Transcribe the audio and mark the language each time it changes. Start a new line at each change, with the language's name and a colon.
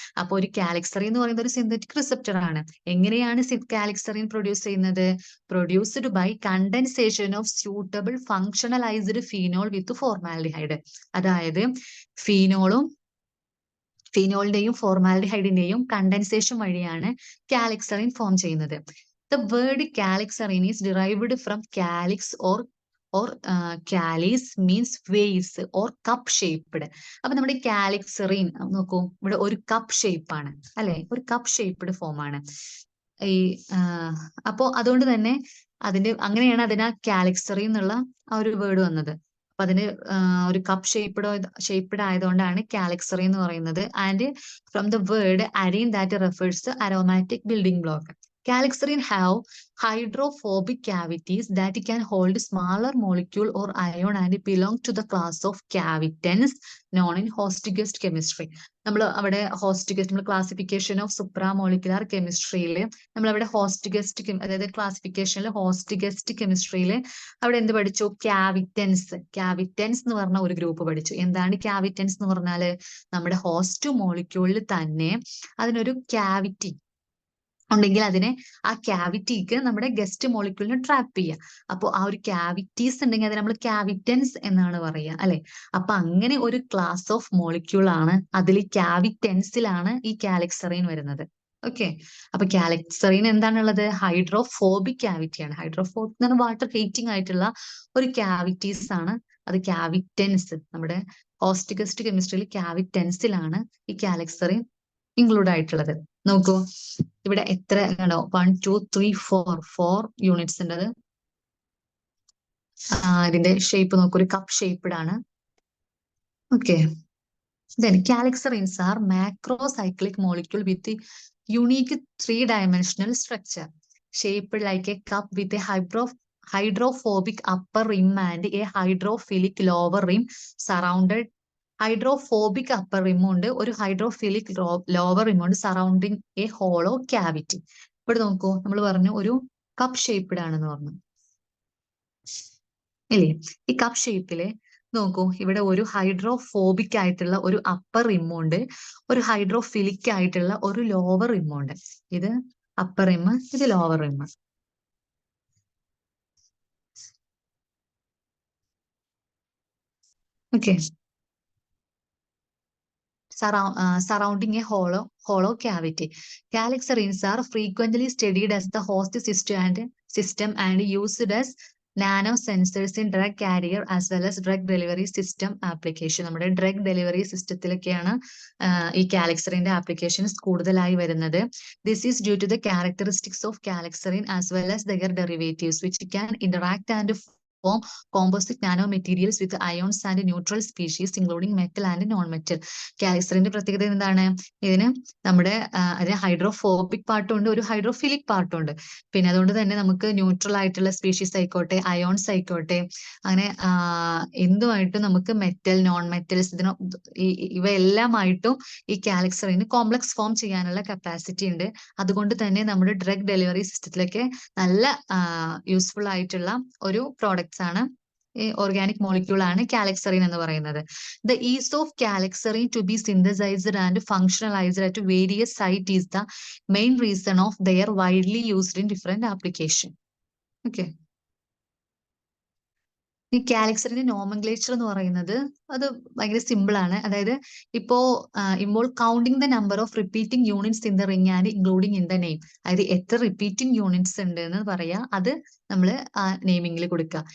Malayalam: അപ്പോൾ ഒരു കാലിക്സറിൻ എന്ന് പറയുന്നത് ഒരു സിന്തറ്റിക് റിസപ്റ്റർ ആണ്. എങ്ങനെയാണ് കാലിക്സറിൻ പ്രൊഡ്യൂസ് ചെയ്യുന്നത്?
English: Produced by condensation of suitable functionalized phenol with formaldehyde.
Malayalam: അതായത് ഫീനോളിന്റെയും ഫോർമാൽഡിഹൈഡിന്റെയും കണ്ടൻസേഷൻ വഴിയാണ് കാലിക്സറിൻ ഫോം ചെയ്യുന്നത്.
English: The word calixarin is derived from calix or calice means vase or cup shaped.
Malayalam: അപ്പൊ നമ്മുടെ കാലിക്സറിൻ നോക്കൂ, ഇവിടെ ഒരു കപ്പ് ഷേപ്പ് ആണ് അല്ലെ, ഒരു കപ്പ് ഷേപ്ഡ് ഫോം ആണ് ഈ അപ്പോ അതുകൊണ്ട് തന്നെ അങ്ങനെയാണ് അതിന് കാലിക്സറിൻ എന്നുള്ള ആ ഒരു വേർഡ് വന്നത്. അപ്പൊ അതിന് ഒരു കപ്പ് ഷേപ്ഡ് ആയതുകൊണ്ടാണ് കാലിക്സറി എന്ന് പറയുന്നത്.
English: And from the word arene that refers to aromatic building block. Calixarin have hydrophobic cavities that can hold smaller molecule or ion and belong to the class of cavitans known in host-guest chemistry.
Malayalam: നമ്മൾ അവിടെ നമ്മൾ classification of സുപ്രാ molecular കെമിസ്ട്രിയിൽ നമ്മൾ അവിടെ അതായത് ക്ലാസിഫിക്കേഷനിൽ host-guest കെമിസ്ട്രിയിൽ അവിടെ എന്ത് പഠിച്ചു? ക്യാവിറ്റൻസ് എന്ന് പറഞ്ഞ ഒരു ഗ്രൂപ്പ് പഠിച്ചു. എന്താണ് ക്യാവിറ്റൻസ് എന്ന് പറഞ്ഞാല്? നമ്മുടെ ഹോസ്റ്റ് മോളിക്യൂളിൽ തന്നെ അതിനൊരു ക്യാവിറ്റി ഉണ്ടെങ്കിൽ അതിനെ ആ ക്യാവിറ്റിക്ക് നമ്മുടെ ഗസ്റ്റ് മോളിക്യൂളിനെ ട്രാപ്പ് ചെയ്യുക. അപ്പോൾ ആ ഒരു ക്യാവിറ്റീസ് ഉണ്ടെങ്കിൽ അത് നമ്മൾ ക്യാവിറ്റൻസ് എന്നാണ് പറയുക അല്ലെ. അപ്പൊ അങ്ങനെ ഒരു ക്ലാസ് ഓഫ് മോളിക്യൂൾ ആണ്, അതിൽ ക്യാവിറ്റൻസിലാണ് ഈ കാലിക്സറിൻ വരുന്നത്. ഓക്കെ, അപ്പൊ കാലിക്സറിൻ എന്താണുള്ളത്? ഹൈഡ്രോഫോബിക് ക്യാവിറ്റിയാണ്. ഹൈഡ്രോഫോബിക് എന്ന് പറഞ്ഞാൽ വാട്ടർ ഹീറ്റിംഗ് ആയിട്ടുള്ള ഒരു ക്യാവിറ്റീസ് ആണ്. അത് ക്യാവിറ്റൻസ്, നമ്മുടെ ഹോസ്റ്റ് ഗസ്റ്റ് കെമിസ്ട്രിയിൽ ക്യാവിറ്റൻസിലാണ് ഈ കാലിക്സറിൻ ഇൻക്ലൂഡ് ആയിട്ടുള്ളത്. നോക്കൂ, ഇവിടെ എത്ര 1 2 3 4 യൂണിറ്റ്സ് ഉണ്ട്. ഇതിന്റെ ഷേപ്പ് നോക്കൂ, ഒരു കപ്പ് ഷേപ്ഡ് ആണ്.
English: okay, then calixarins are macrocyclic molecule with a unique 3-dimensional structure shaped like a cup with a hydrophobic upper rim and a hydrophilic lower rim surrounded
Malayalam: hydrophobic upper റിം ഉണ്ട്,
English: ഒരു hydrophilic lower rim ഉണ്ട് surrounding a hollow cavity.
Malayalam: ഇവിടെ നോക്കൂ, നമ്മൾ പറഞ്ഞു ഒരു cup shaped ആണെന്ന് പറഞ്ഞു ഇല്ലേ. ഈ കപ്പ് ഷേപ്പില് നോക്കൂ, ഇവിടെ ഒരു ഹൈഡ്രോഫോബിക് ആയിട്ടുള്ള ഒരു അപ്പർ റിം ഉണ്ട്, ഒരു ഹൈഡ്രോഫിലിക് ആയിട്ടുള്ള ഒരു ലോവർ റിം ഉണ്ട്. ഇത് അപ്പർ റിം, ഇത് lower rim.
English: Okay, surrounding a hollow cavity. Calixarins are frequently studied as the host system and used as nanosensors in drug carrier as well as drug delivery system application.
Malayalam: നമ്മുടെ drug delivery സിസ്റ്റത്തിലൊക്കെയാണ് ഈ കാലിക്സറിന്റെ applications കൂടുതലായി വരുന്നത്.
English: This is due to the characteristics of calixarin as well as their derivatives which can interact and form composite nanomaterials with ions and neutral species including metal and non-metal.
Malayalam: കാലിക്സറിന്റെ പ്രത്യേകത എന്താണ്? ഇതിന് നമ്മുടെ അതിന് hydrophobic പാർട്ടും ഉണ്ട്, ഒരു ഹൈഡ്രോഫിലിക് പാർട്ടും ഉണ്ട്. പിന്നെ അതുകൊണ്ട് തന്നെ നമുക്ക് ന്യൂട്രൽ ആയിട്ടുള്ള സ്പീഷീസ് ആയിക്കോട്ടെ, അയോൺസ് ആയിക്കോട്ടെ, അങ്ങനെ എന്തുമായിട്ടും നമുക്ക് മെറ്റൽ, നോൺ മെറ്റൽസ് ഇവയെല്ലാമായിട്ടും ഈ കാലിക്സറിന് കോംപ്ലക്സ് ഫോം ചെയ്യാനുള്ള കപ്പാസിറ്റി ഉണ്ട്. അതുകൊണ്ട് തന്നെ നമ്മുടെ ഡ്രഗ് ഡെലിവറി സിസ്റ്റത്തിലൊക്കെ നല്ല യൂസ്ഫുൾ ആയിട്ടുള്ള ഒരു പ്രോഡക്ട്സ് ആണ്, ഓർഗാനിക് മോളിക്യൂൾ ആണ് കാലിക്സറിൻ എന്ന് പറയുന്നത്.
English: The ease of calixarin to be synthesized and functionalized at various sites is the main reason of their widely used in different application. Okay.
Malayalam: ഈ കാലിക്സറിന്റെ നോമൻക്ലേച്ചർ എന്ന് പറയുന്നത് അത് ഭയങ്കര സിമ്പിൾ ആണ്. അതായത് ഇപ്പോ
English: Counting the number of repeating units in the ring and including in the name.
Malayalam: അതായത് എത്ര റിപ്പീറ്റിംഗ് യൂണിറ്റ്സ് ഉണ്ട് എന്ന് പറയാ, അത് നമ്മൾ നെയിമിംഗിൽ കൊടുക്കുക.